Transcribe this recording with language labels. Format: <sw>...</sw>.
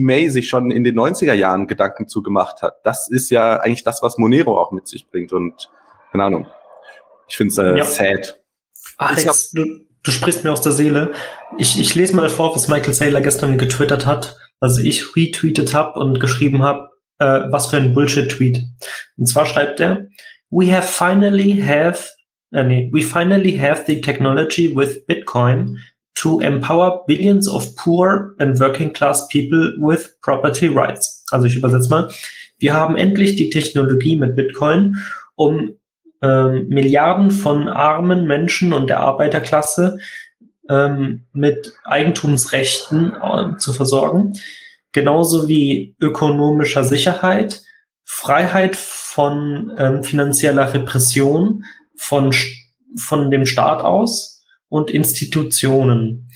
<de>May sich schon in den 90er Jahren Gedanken zugemacht hat. Das ist ja eigentlich das, was Monero auch mit sich bringt. Und keine Ahnung, ich finde es sad. Alex, du sprichst mir aus der Seele. Ich lese mal vor, was Michael Saylor gestern getwittert hat, also ich retweetet habe und geschrieben habe, was für ein Bullshit-Tweet. Und zwar schreibt er,</de> <en>We finally have the technology with Bitcoin to empower billions of poor and working class people with property rights.</en> <de>Also ich übersetze mal. Wir haben endlich die Technologie mit Bitcoin, um Milliarden von armen Menschen und der Arbeiterklasse mit Eigentumsrechten zu versorgen, genauso wie ökonomischer Sicherheit, Freiheit von finanzieller Repression von dem Staat aus und Institutionen.</de>